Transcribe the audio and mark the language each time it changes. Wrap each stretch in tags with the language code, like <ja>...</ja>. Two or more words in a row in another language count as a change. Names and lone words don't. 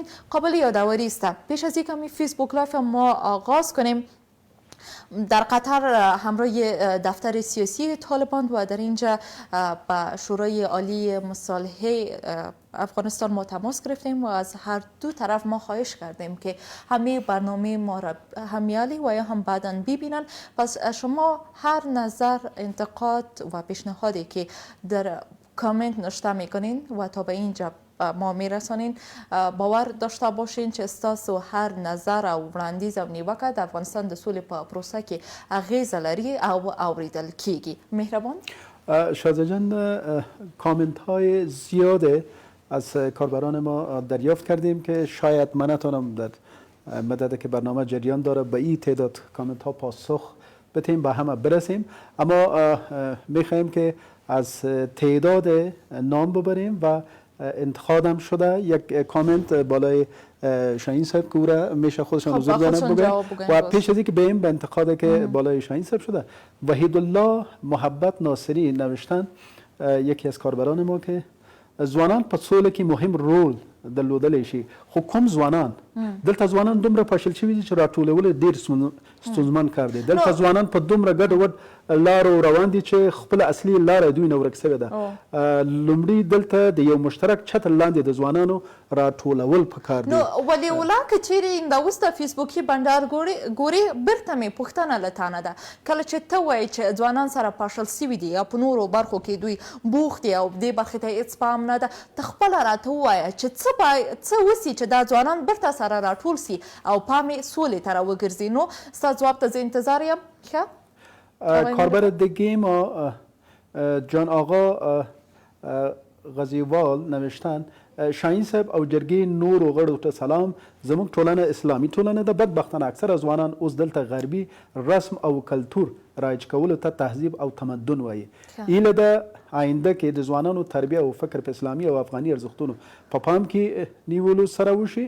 <fa>قابل یادآوری است پیش از اینکه امی فیسبوک لایف ما آغاز کنیم، در قطر همراه دفتر سیاسی طالبان و در اینجا با شورای عالی مصالحه افغانستان ما تماس گرفتیم و از هر دو طرف ما خواهش کردیم که همه برنامه ما را همیالی و یا هم بعداً ببینن. پس شما هر نظر، انتقاد و پیشنهادی که در کامنت نوشته میکنین و تا به اینجا ما میرسانین، باور داشته باشین</fa> <ps>چې ستاسو هر نظر او وړاندیز او نیوکه د افغانستان د سولې په پروسه کې اغیزه لري او اوریدل کیږي. مهربان.</ps> <fa>شازده جان، کامنت های زیاده از کاربران ما دریافت کردیم که شاید من نتونم در مدت که برنامه جریان داره به این تعداد کامنت ها پاسخ بتیم به همه برسیم، اما میخوایم که از تعداد نام ببریم و انتخابم شده. یک کامنت بالای شاهین صاحب که او را میشه خودشان حضور دارن بگن و پیش از اینکه بریم به انتقادی که بالای شاهین صاحب شده، وحید الله محبت ناصری نوشتن، یکی از کاربران ما، که</fa> <ps>ځوانان په سوله کې مهم رول درلودلی شي، خو کوم ځوانان دلته ځوانان دومره پاشل شوي دي چې راټولول ډېر ستونزمن کار دی. دلته ځوانان په دومره ګډ وډ لارو روان دي چې خپل اصلي لاره دوی نه ورک سوې ده. لومړی دلته د یو مشترک چتر لاندې د ځوانانو راټولول پکار دي. نو ولې ولا که چیرې د اوس د فیسبوکي بنډار ګوري بیرته مې پوښتنه له تانه ده، کله چې ته وایې چې ځوانان سره پاشل سوي دي یا په نورو برخو کې دوی بوخت دي او دې برخې ته هېڅ پام نه ده، ته خپله راته ووایه چې څه وسي چې دا ځوانان بیرته سره راټول سي او پام یې سولې ته راوګرځي. نو ستا ځواب ته زه انتظار یم. ښه</ps> <fa>کاربر دیگه ما جان آقا غزیوال نوشتن،</fa> <ps>شاهین صاحب او جرګې نورو غړو ته سلام. زموږ ټولنه اسلامي ټولنه ده، بدبختانه اکثره ځوانان اوس دلته غربي رسم او کلتور رایج کولو ته تهذیب او تمدن وایي. ایله ده آینده کې د ځوانانو تربیه او فکر په اسلامي او افغاني ارزښتونو په پام کې نیولو سره وشي.</ps>